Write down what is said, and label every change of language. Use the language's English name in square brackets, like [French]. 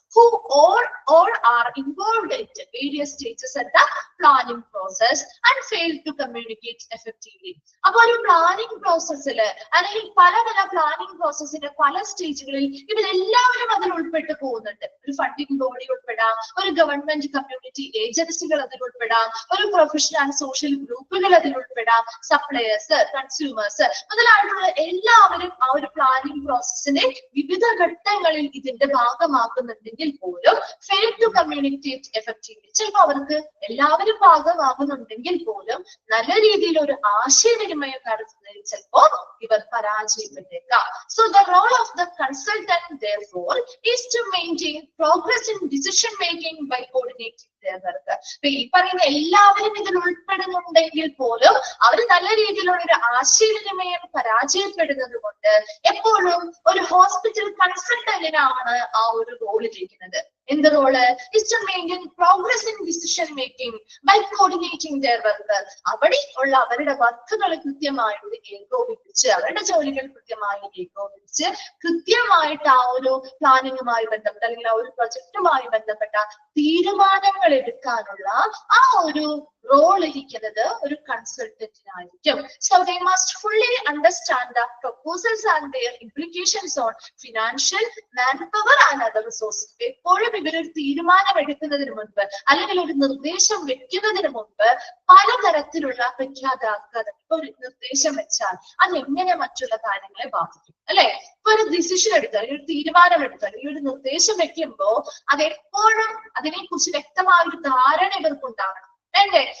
[English] who all are involved in various stages at the planning process and fail to communicate effectively. [Malayalam] അപ്പൊ ഒരു planning പ്രോസസ്സിൽ അല്ലെങ്കിൽ പല പല പ്ലാനിംഗ് പ്രോസസ്സിന്റെ പല സ്റ്റേജുകളിൽ ഇവരെല്ലാവരും അതിൽ ഉൾപ്പെട്ട് പോകുന്നുണ്ട്. ഒരു ഫണ്ടിംഗ് ബോഡി ഉൾപ്പെടാം, ഒരു ഗവൺമെന്റ് കമ്മ്യൂണിറ്റി ഏജൻസികൾ അതിൽ ഉൾപ്പെടാം, ഒരു പ്രൊഫഷണൽ ആൻഡ് സോഷ്യൽ ഗ്രൂപ്പുകൾ അതിൽ ഉൾപ്പെടാം, സപ്ലയേഴ്സ്, കൺസ്യൂമേഴ്സ് മുതലായിട്ടുള്ള എല്ലാവരും ആ ഒരു പ്ലാനിംഗ് പ്രോസസ്സിന്റെ വിവിധ ഘട്ടങ്ങളിൽ ഇതിന്റെ ഭാഗമാക്കുന്നുണ്ടെങ്കിൽ പോലും [English] Fail to communicate effectively. [Malayalam] ചിലപ്പോൾ അവർക്ക് എല്ലാവരും ഭാഗമാകുന്നുണ്ടെങ്കിൽ പോലും നല്ല രീതിയിൽ ഒരു ആശയവിനിമയം നടത്തുന്നതിൽ ചിലപ്പോൾ ഇവർ പരാജയപ്പെട്ടേക്കാം. [English] So the role of the consultant therefore is to maintain progress in decision making by coordinating their work. [Malayalam] ഈ പറയുന്ന എല്ലാവരും ഇതിൽ ഉൾപ്പെടുന്നുണ്ടെങ്കിൽ പോലും അവർ നല്ല രീതിയിലുള്ള ഒരു ആശയവിനിമയം പരാജയപ്പെടുന്നത് കൊണ്ട് എപ്പോഴും ഒരു ഹോസ്പിറ്റൽ കൺസൾട്ടന്റിനാണ് ആ ഒരു റോൾ ഇരിക്കുന്നത്. എന്ത് role? [English] is to maintain progress in decision making by coordinating their work. [Malayalam] അവിടെ ഉള്ള അവരുടെ വർക്കുകൾ കൃത്യമായിട്ട് ഏകോപിപ്പിച്ച്, അവരുടെ ജോലികൾ കൃത്യമായി ഏകോപിപ്പിച്ച് കൃത്യമായിട്ട് ആ ഒരു പ്ലാനിങ്ങുമായി ബന്ധപ്പെട്ട അല്ലെങ്കിൽ ആ ഒരു പ്രൊജക്റ്റുമായി ബന്ധപ്പെട്ട തീരുമാനങ്ങൾ എടുക്കാനുള്ള ആ ഒരു റോൾ ഇരിക്കുന്നത് ഒരു കൺസൾട്ടന്റിനായിരിക്കും. [English] So they must fully understand the proposals and their implications on financial, manpower and other resources. [Malayalam] എപ്പോഴും ഇവരൊരു തീരുമാനം എടുക്കുന്നതിന് മുൻപ് അല്ലെങ്കിൽ ഒരു നിർദ്ദേശം വെക്കുന്നതിന് മുൻപ് പലതരത്തിലുള്ള പ്രഖ്യാതാക്കൾ ഒരു നിർദ്ദേശം വെച്ചാൽ അത് എങ്ങനെ മറ്റുള്ള കാര്യങ്ങളെ ബാധിക്കും, അല്ലെ? ഇപ്പൊ ഒരു ഡിസിഷൻ എടുത്താൽ, ഒരു തീരുമാനം എടുത്താൽ, ഈ ഒരു നിർദ്ദേശം വെക്കുമ്പോൾ അതെപ്പോഴും അതിനെക്കുറിച്ച് വ്യക്തമായ ഒരു ധാരണ ഇവർക്കുണ്ടാകണം. വേണ്ടേ?